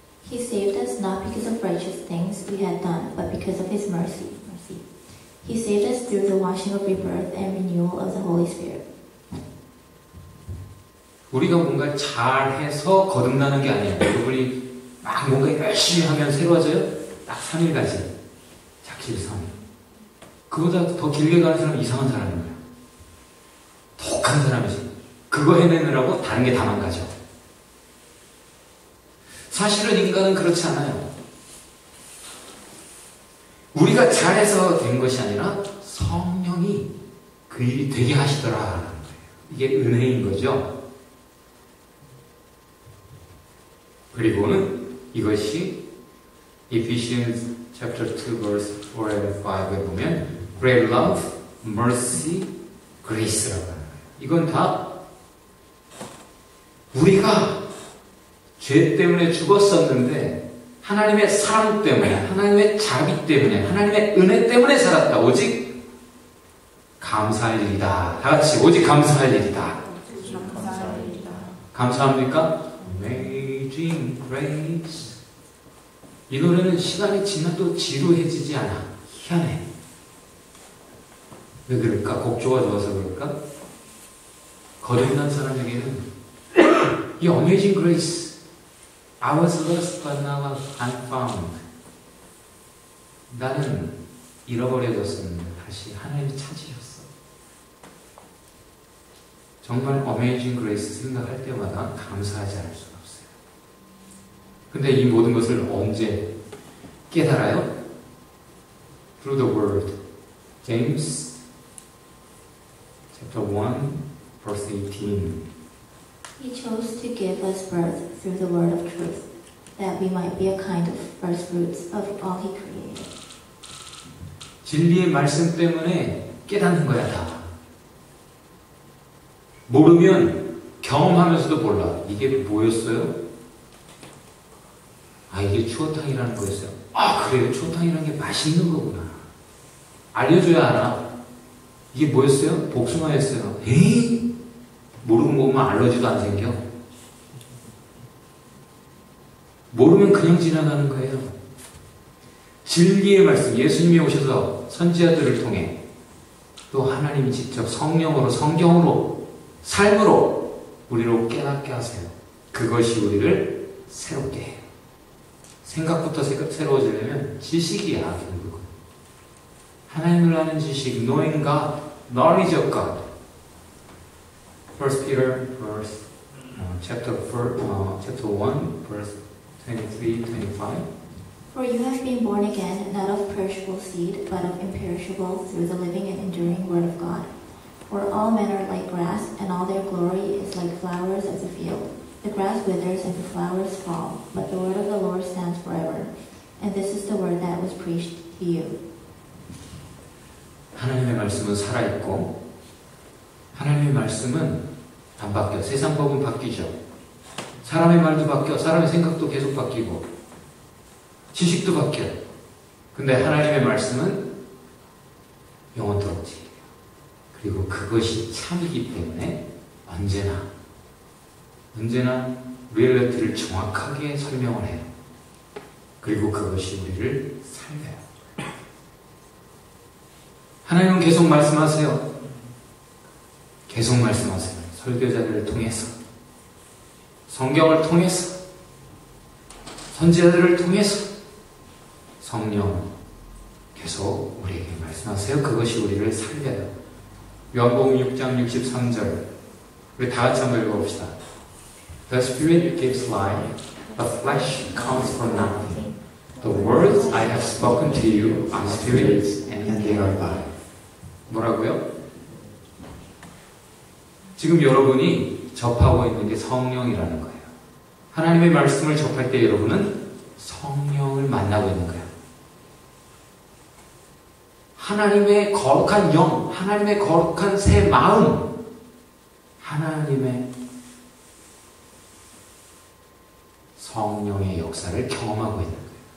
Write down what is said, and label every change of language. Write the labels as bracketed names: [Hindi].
[English] He saved us not because of righteous things we had done, but because of His mercy. He saved us through the washing of rebirth and renewal of the Holy Spirit. [Korean] 우리가 뭔가 잘해서 거듭나는 게 아니에요. 여러분이 막 뭔가 열심히 하면 새로워져요? 딱 3일까지. 작실 3일. 그보다 더 길게 가는 사람은 이상한 사람인 거예요. 독한 사람이지. 그거 해내느라고 다른 게 다 망가져. 사실은 인간은 그렇지 않아요. 우리가 잘해서 된 것이 아니라 성령이 그 일이 되게 하시더라라는 거예요. 이게 은혜인 거죠. 그리고는 이것이 [English] Ephesians chapter 2 verse 4 and 5 [Korean] 에 보면 [English] Great love, mercy, grace [Korean] 라고 하는 거예요. 이건 다 우리가 죄 때문에 죽었었는데 하나님의 사랑 때문에, 하나님의 자비 때문에, 하나님의 은혜 때문에 살았다. 오직 감사할 일이다. 다 같이 오직 감사할 일이다. 감사합니까? Amazing grace. 이 노래는 시간이 지나도 지루해지지 않아. 희한해. 왜 그럴까? 곡조가 좋아서 그럴까? 거듭난 사람에게는 이 [English] Amazing Grace, I was lost but now I'm found. [Korean] 나는 잃어버려졌었는데 다시 하나님이 찾으셨어. 정말 Amazing Grace 생각할 때마다 감사하지 않을 수가 없어요. 근데 이 모든 것을 언제 깨달아요? [English] Through the Word. James chapter 1 verse 18. He chose to give us birth through the word of truth, that we might be a kind of first fruits of all he created. [Korean] 진리의 말씀 때문에 깨닫는 거야, 다. 모르면 경험하면서도 몰라. 이게 뭐였어요? 아, 이게 추어탕이라는 거였어요. 아, 그래요? 추어탕이라는 게 맛있는 거구나. 알려줘야 알아. 이게 뭐였어요? 복숭아였어요. 에이? 모르고 먹으면 알러지도 안 생겨. 모르면 그냥 지나가는 거예요. 진리의 말씀, 예수님이 오셔서 선지자들을 통해 또 하나님이 직접 성령으로, 성경으로, 삶으로 우리로 깨닫게 하세요. 그것이 우리를 새롭게 해요. 생각부터 새로워지려면 지식이야, 결국은. 하나님을 아는 지식, [English] knowing God, knowledge of God. 1 Peter verse, chapter 1, verse 23, 25. For you have been born again, not of perishable seed, but of imperishable, through the living and enduring word of God. For all men are like grass, and all their glory is like flowers of the field. The grass withers and the flowers fall, but the word of the Lord stands forever. And this is the word that was preached to you. [Korean] 하나님의 말씀은 살아있고 하나님의 말씀은 안 바뀌어. 세상 법은 바뀌죠. 사람의 말도 바뀌어. 사람의 생각도 계속 바뀌고 지식도 바뀌어. 근데 하나님의 말씀은 영원토록 지켜요. 그리고 그것이 참이기 때문에 언제나 리얼리티를 정확하게 설명을 해요. 그리고 그것이 우리를 살려요. 하나님은 계속 말씀하세요. 계속 말씀하세요. 설교자들을 통해서, 성경을 통해서, 선지자들을 통해서 성령 계속 우리에게 말씀하세요. 그것이 우리를 살려요. 요한복음 6장 63절 우리 다 같이 한번 읽어봅시다. [English] The Spirit gives life, the flesh counts for nothing. The words I have spoken to you are spirits and they are life. [Korean] 뭐라고요? 지금 여러분이 접하고 있는 게 성령이라는 거예요. 하나님의 말씀을 접할 때 여러분은 성령을 만나고 있는 거예요. 하나님의 거룩한 영, 하나님의 거룩한 새 마음, 하나님의 성령의 역사를 경험하고 있는 거예요.